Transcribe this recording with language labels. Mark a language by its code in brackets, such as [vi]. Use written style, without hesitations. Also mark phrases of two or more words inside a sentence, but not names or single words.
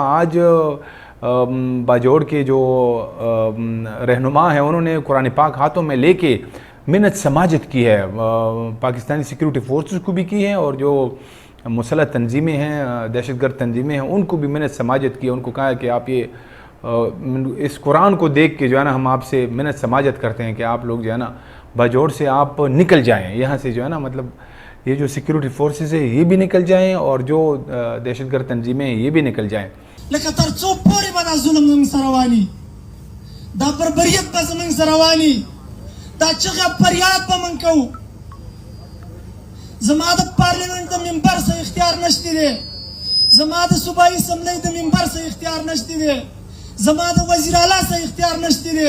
[ur] آج باجوڑ کے جو رہنما ہیں انہوں نے قرآن پاک ہاتھوں میں لے کے منت سماجت کی ہے، پاکستانی [en] سیکیورٹی فورسز [ur] کو بھی کی ہے، اور جو مسلح تنظیمیں ہیں، دہشت گرد تنظیمیں ہیں، ان کو بھی منت سماجت کی. ان کو کہا کہ آپ یہ اس قرآن کو دیکھ کے جو ہے نا ہم آپ سے منت سماجت کرتے ہیں کہ آپ لوگ جو ہے نا باجوڑ سے آپ نکل جائیں، یہاں سے جو ہے نا مطلب یہ جو [en] سیکیورٹی فورسز [ur] ہے یہ بھی نکل جائیں، اور جو دہشت گرد تنظیمیں ہیں یہ بھی نکل جائیں. [ps] لکه تر څو پورې به دا ظلم زموږ سره رواني، دا بربریت به زموږ سره رواني، دا چغه فریاد به موږ کوو. زما د پارلیمنټ د ممبر څه اختیار نشته دی، زما د صوبایي اسمبلی د ممبر څه اختیار نشته دی، زما د وزیر اعلی څه اختیار نشته دی.